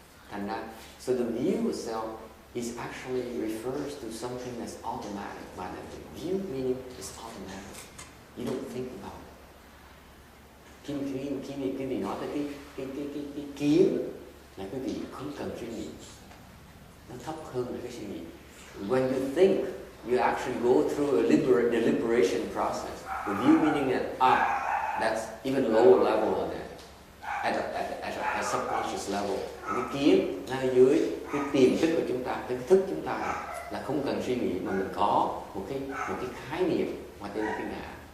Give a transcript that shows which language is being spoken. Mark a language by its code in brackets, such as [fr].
[vi] Thành ra, [en] so the view of self is actually refers to something that's automatic. By the view meaning it's automatic. You don't think about it. [vi] Khi vị nói tới cái kiến là quý vị không cần suy nghĩ. Nó thấp hơn là cái suy nghĩ. [en] When you think, you actually go through a deliberation process. The view meaning that that's even lower level than that. At a subconscious level. [vi] Cái kiến ngay dưới cái tiềm thức của chúng ta, cái thức chúng ta là không cần suy nghĩ mà mình có một cái khái niệm mà tên là cái ngã.